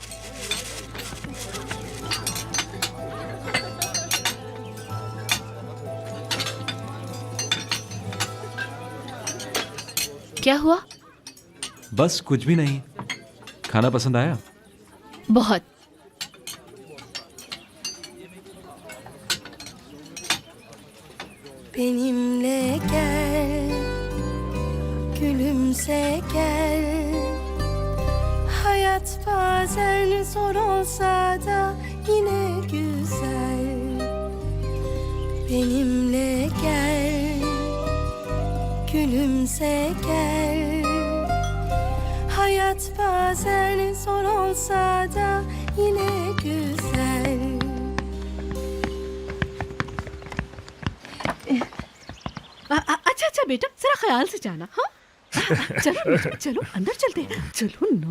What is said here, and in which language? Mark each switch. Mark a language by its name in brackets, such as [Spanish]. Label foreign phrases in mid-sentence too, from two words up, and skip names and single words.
[Hindi] क्या हुआ? बस कुछ भी नहीं। खाना पसंद आया? बहुत। [Turkish] Benimle gel, gülümse gel. Hayat bazen zor olsa da yine güzel. Benimle gel, gülümse gel. Hayat bazen zor olsa da yine güzel. [Hindi] अच्छा बेटा, जरा ख्याल से जाना। हाँ चलो बेटा, चलो अंदर चलते हैं। चलो नो।